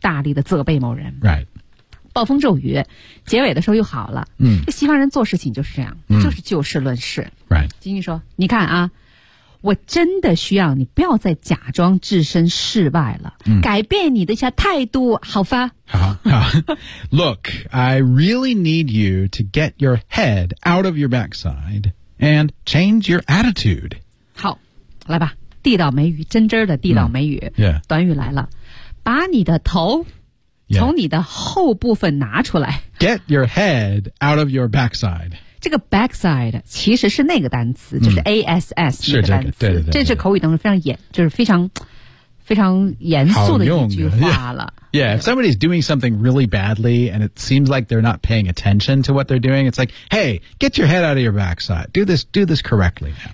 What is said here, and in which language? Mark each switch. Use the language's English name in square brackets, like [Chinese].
[Chinese] 大力的责备某人。 [English] Right. [Chinese] 暴风骤雨结尾的时候又好了。西方人做事情就是这样。就是就事论事。 [English] Right. [Chinese] 金金说你看啊我真的需要你不要再假装置身事外了。改变你的一下态度好吧。 [English] 好Look, I really need you to get your head out of your backside and change your attitude. [Chinese] 好来吧地道美语真真的地道美语。短语来了。把你的头从你的后部分拿出来。 [English] Get your head out of your backside. [Chinese] 这个 backside 其实是那个单词就是 ASS 那个单词是、这个、对对对这是口语当中非常严就是非常非常严肃的一句话了 [English] yeah if somebody's doing something really badly and it seems like they're not paying attention to what they're doing it's like hey get your head out of your backside do this correctly now